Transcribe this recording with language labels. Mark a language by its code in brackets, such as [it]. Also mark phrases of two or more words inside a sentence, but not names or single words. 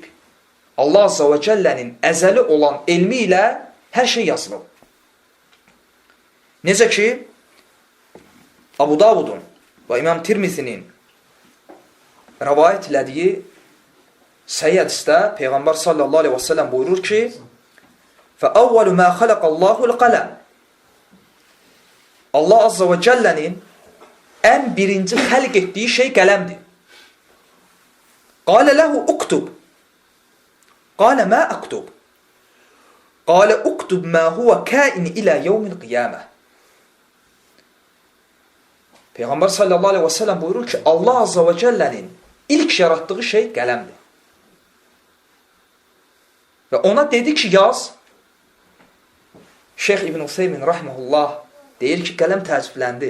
[az] Allah [ar] عز وجل [az] əzəli olan elmi ilə hər şey yazılıb. Necə ki, Abu Davudun və İmam Tirmizinin rəvayət elədiyi səhih hədisdə Peyğəmbər [ar] صلى الله عليه وسلم [az] buyurur ki, [ar] فَأَوَّلُ مَا خَلَقَ اللّٰهُ الْقَلَمِ [az] Allah [ar] عز وجل [az] ən birinci xəlq etdiyi şey qələmdir. [ar] قَالَ لَهُ اُكْتُبْ قَالَ مَا اَكْتُبْ قَالَ اُكْتُبْ مَا هُوَ كَائِنِ إِلَى يَوْمِ الْقِيَامَةِ Peyğəmbər صلى الله عليه وسلم [az] buyurur ki, Allah [ar] عز وجل [az] ilk yaratdığı şey qələmdir. Və ona dedi ki, yaz. Şeyx İbn Useymin rahmehullah deyir ki, qələm təəccübləndi.